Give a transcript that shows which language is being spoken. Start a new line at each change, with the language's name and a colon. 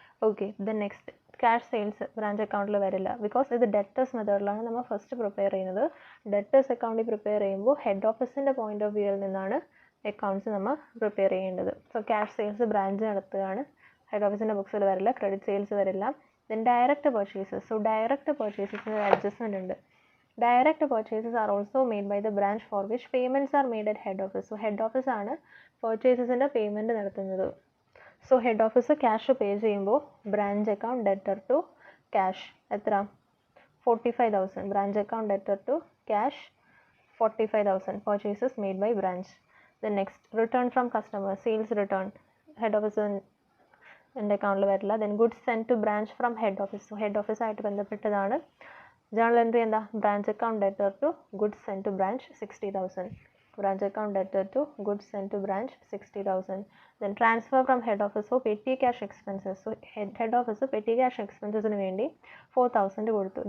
Malayalam: Okay, then next cash sales branch അക്കൗണ്ടിൽ വരില്ല, because ഇത് ഡെറ്റേഴ്സ് മെത്തേഡിലാണ് നമ്മൾ ഫസ്റ്റ് പ്രിപ്പയർ ചെയ്യുന്നത്. ഡെറ്റേഴ്സ് അക്കൗണ്ടിൽ പ്രിപ്പയർ ചെയ്യുമ്പോൾ ഹെഡ് ഓഫീസിൻ്റെ പോയിന്റ് ഓഫ് വ്യൂവിൽ നിന്നാണ് അക്കൗണ്ട്സ് നമ്മൾ പ്രിപ്പയർ ചെയ്യേണ്ടത്. സോ ക്യാഷ് സെയിൽസ് ബ്രാഞ്ച് നടത്തുകയാണ്, ഹെഡ് ഓഫീസിൻ്റെ ബുക്സിൽ വരില്ല, ക്രെഡിറ്റ് സെയിൽസ് വരില്ല. Then direct purchases, so direct പർച്ചേസസിന് adjustment ഉണ്ട്.
English: Direct purchases are also made by the branch for which payments are made at head office.
Malayalam: So head office ആണ് purchasesൻ്റെ payment നടത്തുന്നത്. So head office cash pay ചെയ്യുമ്പോൾ branch account debtor to cash എത്ര 45,000, branch account debtor to cash 45,000
English: purchases made by branch. Then next return from customer, sales return head office
Malayalam: എൻ്റെ അക്കൗണ്ടിൽ വരില്ല.
English: then goods send to branch from head office, so
Malayalam: head ഓഫീസായിട്ട് ബന്ധപ്പെട്ടതാണ്. Journal entry എന്താ, branch account debtor two goods send two branch 60,000, branch account debtor two goods send two branch 60,000.
English: then transfer from head office for petty cash expenses,
Malayalam: so head office petty cash എക്സ്പെൻസസിന് വേണ്ടി 4,000 കൊടുത്തു.